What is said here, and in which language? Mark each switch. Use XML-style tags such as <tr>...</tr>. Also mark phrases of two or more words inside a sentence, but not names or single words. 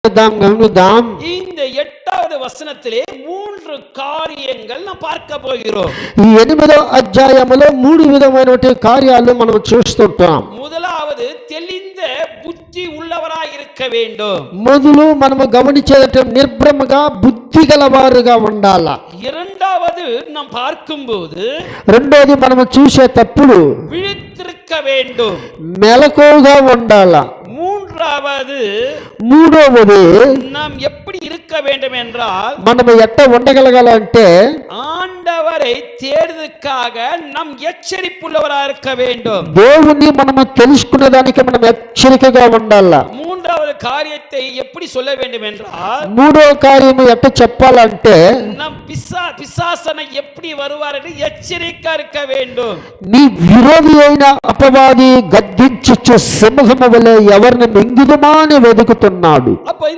<ta>இந்த 8வது வசனத்திலே 3 காரியங்கள் நாம் பார்க்க போகிறோம்.</ta> <te>ఈ 8వ అధ్యాయములో 3 విధమైనటువంటి కార్యాలు మనం చూస్తుంటాం.</te> <ta>முதலாவது தெளிந்த புத்தி உள்ளவராய் இருக்க வேண்டும்.</ta> <te>మొదలు మనము గమనించేదంటే నిర్భ్రమగా బుద్ధి గలవారుగా ఉండాలా.</te> <ta>இரண்டாவது நாம் பார்க்கும்போது</ta> <te>రెండోది మనము చూసేటప్పుడు</te> <ta>விழித்திருக்க வேண்டும்.</ta> <te>మెలకువగా ఉండాలా. మూడవది</te> <ta>நாம் எப்படி இருக்க வேண்டும் என்றால்</ta> <te>మనము ఎట్ట ఉండగలగాలంటే</te> <ta>ஆண்டவரை தேடுவதற்காக நாம் எச்சரிப்புள்ளவராக இருக்க வேண்டும்.</ta> <te>దేవుని మనము తెలుసుకునే దానికి మనం హెచ్చరికగా ఉండాలా.</te> <ta>மூன்றாவது காரியத்தை எப்படி சொல்ல வேண்டும் என்றால்</ta> <te>మూడో కార్యము ఎట్ట చెప్పాలంటే</te> <ta>நாம் பிசாசனை எப்படி வருவார் என்று எச்சரிக்கையா இருக்க வேண்டும்.</ta> <te>నీ విరోధి అయిన అపవాది గద్దించుచు సింహము వలె ఎవరిని మింగుదమా అని వెదుకుతున్నాడు.</te>